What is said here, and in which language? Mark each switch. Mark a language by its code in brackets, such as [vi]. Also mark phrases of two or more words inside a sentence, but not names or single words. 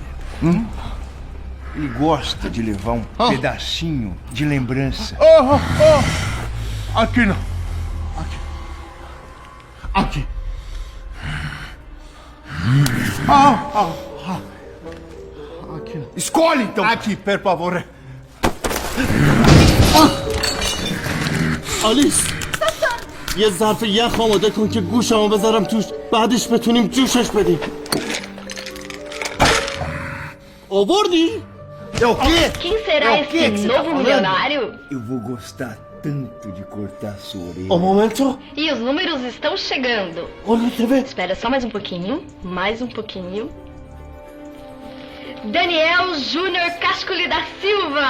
[pt] Ele gosta de levar um pedacinho de lembrança. Aqui não. Aqui. Aqui não. Escolhe, então! Aqui, [it] per favore. [fa] آلیس یه ظرف یخ آماده کن که گوشمو بذارم توش بعدش بتونیم جوشش بدیم آوردی؟ [pt] Quem será esse novo milionário? Eu vou gostar tanto de cortar sua orelha. Um momento. E os números estão chegando. Olha, TV. Espera só mais um pouquinho. Mais um pouquinho. Daniel Júnior Cascoli da Silva!